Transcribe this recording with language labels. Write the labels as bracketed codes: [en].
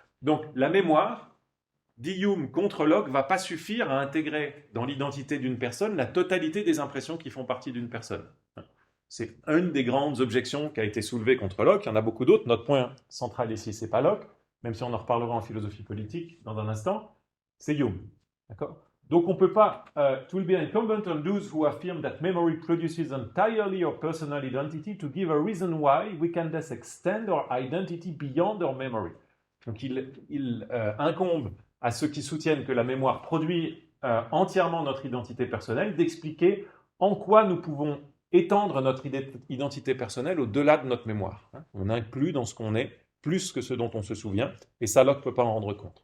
[fr] Donc, la mémoire, dit Hume contre Locke, ne va pas suffire à intégrer dans l'identité d'une personne la totalité des impressions qui font partie d'une personne. C'est une des grandes objections qui a été soulevée contre Locke. Il y en a beaucoup d'autres. Notre point central ici, c'est pas Locke, même si on en reparlera en philosophie politique dans un instant, c'est Hume. D'accord? Donc on ne peut pas. [en] It will be incumbent on those who affirm that memory produces entirely our personal identity to give a reason why we can thus extend our identity beyond our memory. [fr] Donc il incombe à ceux qui soutiennent que la mémoire produit entièrement notre identité personnelle d'expliquer en quoi nous pouvons étendre notre identité personnelle au-delà de notre mémoire. On inclut dans ce qu'on est plus que ce dont on se souvient, et ça, Locke ne peut pas en rendre compte.